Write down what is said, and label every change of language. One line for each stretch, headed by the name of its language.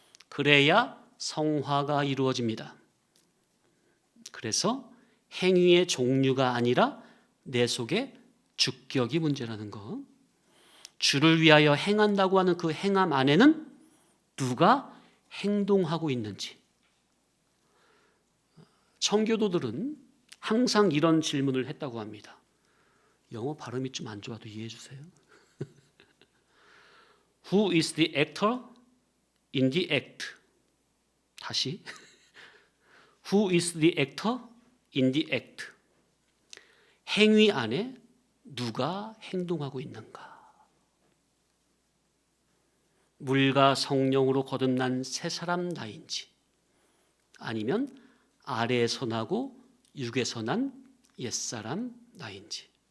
Korean: 그래야 성화가 이루어집니다. 그래서 행위의 종류가 아니라 내 속에 주격이 문제라는 것, 주를 위하여 행한다고 하는 그 행함 안에는 누가 행동하고 있는지. 청교도들은 항상 이런 질문을 했다고 합니다. 영어 발음이 좀 안 좋아도 이해해 주세요.
English: Who is the actor in the act?
Korean: 다시.
English: Who is the actor in the act?
Korean: 행위 안에 누가 행동하고 있는가? 물과 성령으로 거듭난 새 사람 나인지, 아니면 아래에서 나고 육에서 난 옛사람 나인지.